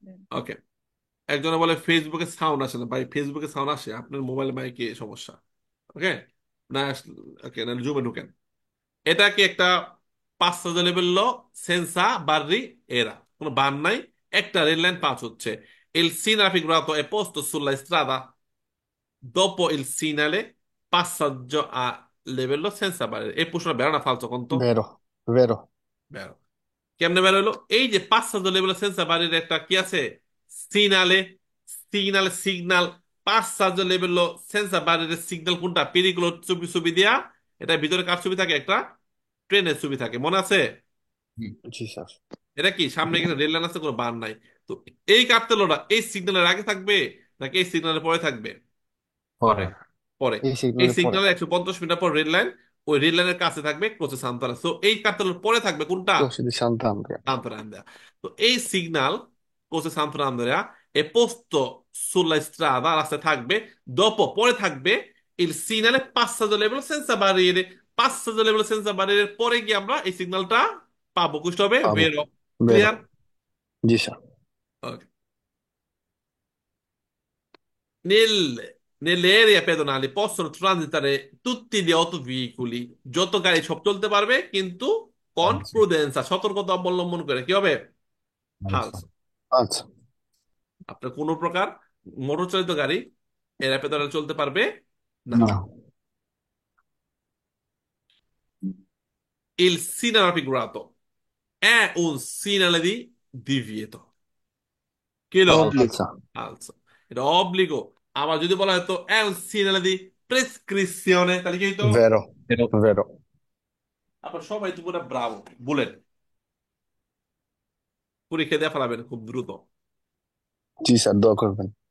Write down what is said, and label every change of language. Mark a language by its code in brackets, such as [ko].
[bn] ওকে। একজনে বলে ফেসবুকে সাউন্ড আসে না, ভাই ফেসবুকে সাউন্ড আসে, আপনার মোবাইল মাইকে সমস্যা। ওকে, না ওকে, না জুমে ঢুকেন। এটা কি একটা [it] passaggio livello senza barriera, [bn] কোনো বার নাই, একটা রেল লাইন পাস হচ্ছে। [it] Il segnale figurato è posto sulla strada dopo il segnale passaggio a livello senza barriera। [bn] এই প্রশ্নটা বেরো না ফালতু কোন তো? [it] ভেরো। ভেরো। [bn] বেরো। কেমনে বের হলো? এই যে [it] passaggio a livello senza barriera [bn] একটা কি আছে? সিগনালে, signal [it] passaggio a livello senza barriera [bn] signal কোনটা? পেরিগুলো ছবি ছবি দিয়া, এটা ভিতরে কার ছবি থাকে? একটা ট্রেনের ছবি থাকে, মনে আছে? হুম, জি স্যার। এটা কি সামনে এখানে রেল লাইন আছে, কোনো বার নাই। তো এই কার্তেলটা এই সিগন্যালের আগে থাকবে নাকি এই সিগন্যালের পরে থাকবে? pore, পরে। এই এই সিগন্যালের পরে। সিগন্যালের 150 মিটার পর রেল লাইন, ওই রেল লাইনের কাছে থাকবে ক্রোসে সান্তারা। তো এই কার্তেলের পরে থাকবে কোনটা? প্রসিদ্ধ সান্তা আন্দ্রেয়া। সান্তারা। তো এই signal Cosa Santo Andrea e posto sulla strada, রাস্তায় থাকবে, dopo পরে থাকবে il segnale passaggio level senza barriere, passaggio level senza barriere, পরে গিয়ে আমরা এই সিগন্যালটা পাবো, বুঝতে হবে, পাবো। [it] vero? বেরো। [en] Clear? [bn] জি sir. [en] Ok. [it] Nelle aree pedonali possono transitare tutti gli autoveicoli, [bn] যত গাড়ি সব চলতে পারবে কিন্তু [it] con [bn] আচ্ছা [it] prudenza, [bn] সতর্কতা অবলম্বন করে, কি হবে? আচ্ছা ফালস। আচ্ছা। আপনার কোনো প্রকার মোটর চালিত গাড়ি এর পেদলে চলতে পারবে না। না [it] Il segnale figurato è un segnale di divieto, [bn] কি হলো? [it] false [bn] আচ্ছা। [it] falso। [bn] এটা অব্লিগো। আবার যদি বলা হতো [it] è un segnale di prescrizione, [bn] তাহলে কি হতো? [it] ভেরো। pero ভেরো। [bn] আপনার সবাই তো পুরো ব্রাভো, বুলেট পরীক্ষা দিয়ে ফেলাবেন খুব দ্রুত। জি স্যার, দোয়া করবেন।